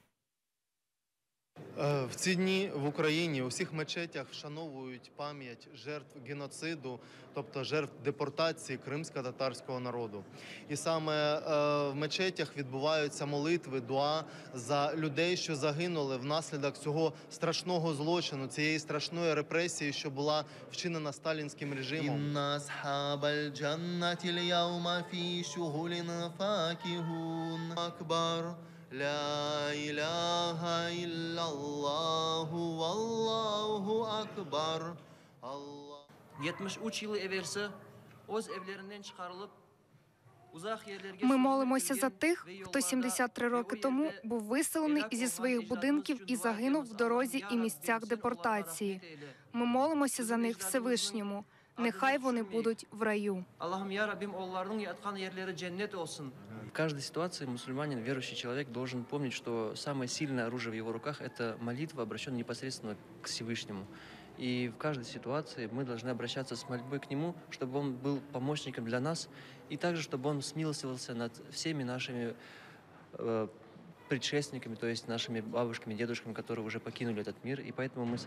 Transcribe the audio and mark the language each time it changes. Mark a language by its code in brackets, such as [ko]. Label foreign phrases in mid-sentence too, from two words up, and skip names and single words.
[uk] В ці дні в Україні у всіх мечетях вшановують пам'ять жертв геноциду, тобто жертв депортації кримсько-татарського народу. І саме в мечетях відбуваються молитви, дуа за людей, що загинули внаслідок цього страшного злочину, цієї страшної репресії, що була вчинена сталінським режимом. [ar] «إن أصحاب الجنة اليوم في شغل فاكهون أكبر». لا إله إلا الله والله أكبر. [crh] 73 yıl evvelsi öz evlerinden çıkarılıp [uk] Ми молимося за тих, хто 73 роки тому був виселений зі своїх будинків і загинув в дорозі і місцях депортації. Ми молимося за них Всевишньому. Нехай вони будуть в раю. [ru] В каждой ситуации мусульманин, верующий человек, должен помнить, что самое сильное оружие в его руках – это молитва, обращенная непосредственно к Всевышнему. И в каждой ситуации мы должны обращаться с мольбой к Нему, чтобы Он был помощником для нас, и также, чтобы Он смилостивился над всеми нашими предшественниками, то есть нашими бабушками, дедушками, которые уже покинули этот мир.